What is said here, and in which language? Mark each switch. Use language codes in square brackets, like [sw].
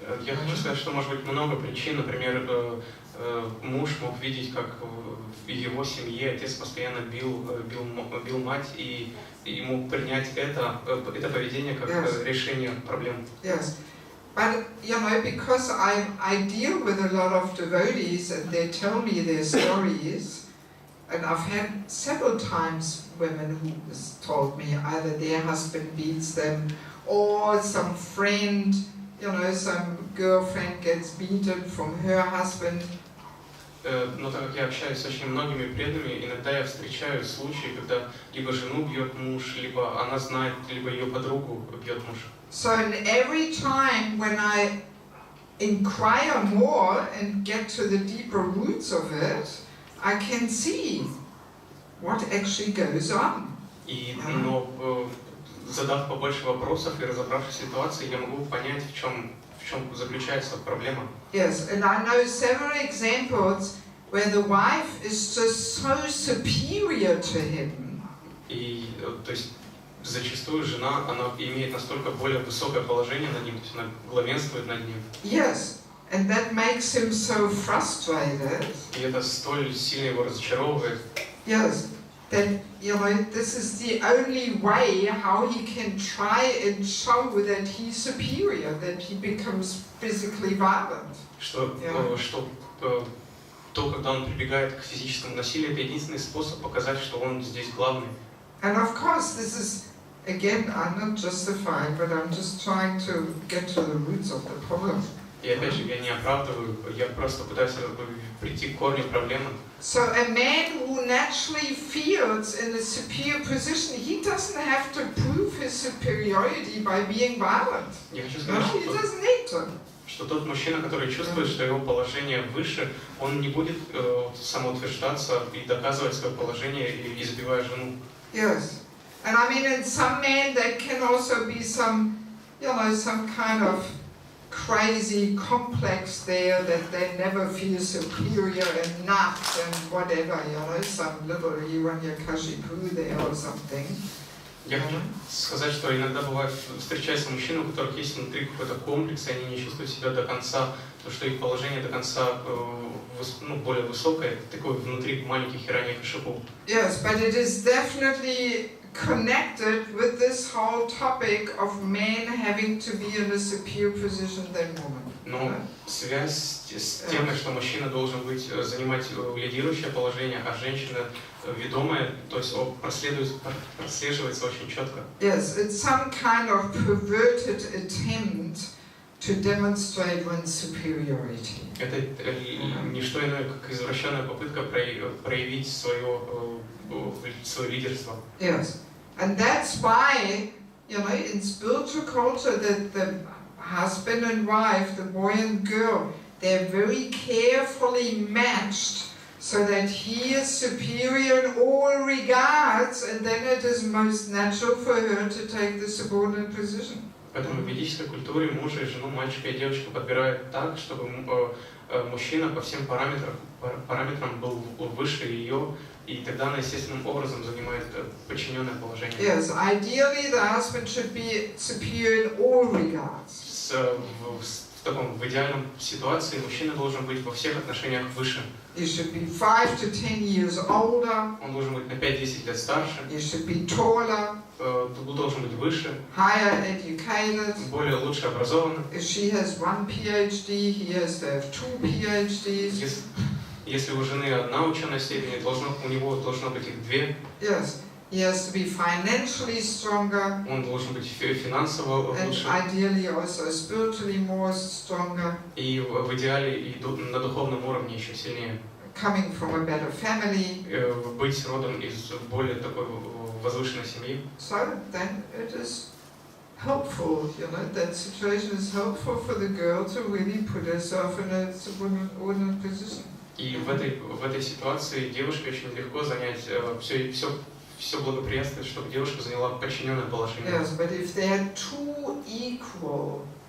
[ru] Я хочу сказать, что может быть много причин. Например, муж мог видеть, как в его семье отец постоянно бил мать, и мог принять это поведение как решение проблем. [en] Yes. But, you know, because I deal with a lot of devotees and they tell me their stories, and I've had several times women who told me either their husband beats them or some friend, you know, some girlfriend gets beaten from her husband. [ru] Но так как я общаюсь с очень многими преданными, иногда я встречаю случаи, когда либо жену бьет муж, либо она знает, либо ее подругу бьет муж. [en] So every time when I inquire more and get to the deeper roots of it, I can see what actually goes on. [ru] Но задав побольше вопросов и разобравшись в ситуации, я могу понять, в чем заключается проблема. [en] Yes, and I know several examples where the wife is just so superior to him. [ru] И то есть зачастую жена, она имеет настолько более высокое положение над ним, то есть она главенствует над ним. [en] Yes, and that makes him so frustrated. [ru] И это столь сильно его разочаровывает. [en] Yes, that, you know, this is the only way how he can try and show that he's superior, that he becomes physically violent. [ru] Что когда он прибегает к физическому насилию, это единственный способ показать, что он здесь главный. [en] And of course, this is, again, I'm not justifying, but I'm just trying to get to the roots of the problem. [ru] И опять же, я не оправдываю, я просто пытаюсь прийти к корню проблемы. [en] So a man who naturally feels in a superior position, he doesn't have to prove his superiority by being violent. [ru] Я хочу сказать, [en] he doesn't need to. [ru] Что тот мужчина, который чувствует, что его положение выше, он не будет самоутверждаться и доказывать свое положение, избивая жену. [en] Yes, and I mean, in some men there can also be some, you know, some kind of crazy complex there that they never feel superior enough and whatever, some little Hiranyakashipu there or something. [ru] Я хочу сказать, что иногда бывает, встречаются мужчины, у которых есть внутри какой-то комплекс, и они не чувствуют себя до конца, то что их положение до конца более высокое, такой внутри маленьких Хираньякашипу. [en] Yes, but it is definitely connected with this whole topic of men having to be in a superior position than women. [ru] Но связь с тем, что мужчина должен занимать лидирующее положение, а женщина ведомая, то есть прослеживается очень четко. [en] Yes, it's some kind of perverted attempt to demonstrate one's superiority. [ru] Это не что иное, как извращенная попытка проявить свое лидерство. [en] Yes, and that's why, in spiritual culture, that the husband and wife, the boy and girl, they're very carefully matched so that he is superior in all regards, and then it is most natural for her to take the subordinate position. [ru] Поэтому в ведической культуре мужа и жену, мальчика и девочку подбирают так, чтобы мужчина по всем параметрам был выше ее, и тогда она естественным образом занимает подчиненное положение. [en] Yes, ideally the husband should be superior in all regards. [ru] В идеальном ситуации мужчина должен быть во всех отношениях выше. [en] He should be 5 to 10 years older. [ru] Он должен быть на 5-10 лет старше. [en] He should be taller. [ru] Должен быть выше. [en] Higher educated. [ru] Более лучше образованным. [en] If she has 1 PhD, he has to have 2 PhDs. [ru] Если у жены одна ученая степень, у него должно быть их две. [en] Yes. He has to be financially stronger. [ru] Он должен быть финансово лучше. [en] And ideally also spiritually more stronger. [ru] И в идеале и на духовном уровне еще сильнее. [en] Coming from a better family. [ru] Быть родом из более такой возвышенной семьи. [en] So then it is helpful, that situation is helpful for the girl to really put herself in a subordinate position. [ru] И в этой ситуации девушке очень легко занять все благоприятствует, чтобы девушка заняла подчиненное положение. [en] Yes, but if they are too equal,